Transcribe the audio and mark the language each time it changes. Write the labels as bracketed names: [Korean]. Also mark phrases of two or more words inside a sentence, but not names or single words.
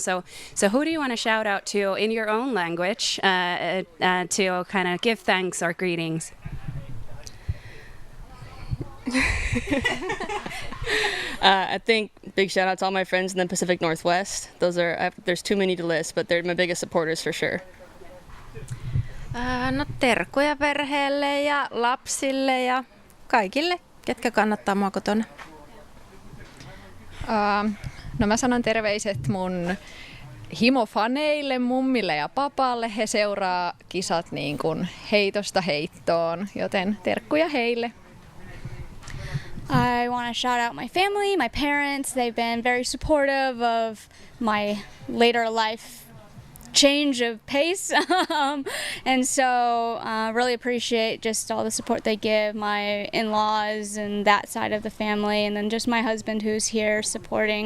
[English] So who do you want to shout out to in your own language to kind of give thanks or greetings? I think big shout out to all my friends in the Pacific Northwest. There's too many to list, but they're my biggest supporters for sure. [Finnish] No terkkuja perheelle ja lapsille ja kaikille, ketkä kannattaa mua kotona. No mä sanon terveiset mun himofaneille, mummille ja papalle. He seuraa kisat niin kuin heitosta heittoon, joten terkkuja heille. [English] I want to shout out my family, my parents. They've been very supportive of my later life change of pace. And so really appreciate just all the support they give, my in-laws and that side of the family, and then just my husband who's here supporting.